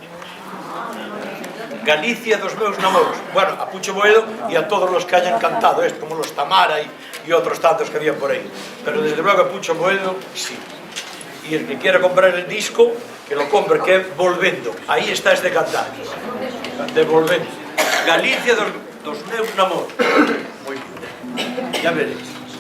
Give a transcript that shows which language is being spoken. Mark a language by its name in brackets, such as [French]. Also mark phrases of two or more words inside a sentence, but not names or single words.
[Galician] Galicia dos meus namoros. Bueno, a Pucho Boedo e a todos os que [Spanish] hayan cantado esto, como los [Galician] Tamara e outros tantos que había por aí. [Spanish] Pero desde luego a Pucho Boedo, sí. Y el que quiera comprar el disco, que lo compre, que é Volvendo. [Galician] Aí está este cantar, de Volvendo. Galicia dos meus namoros. Moi bien, [Spanish] ya veréis.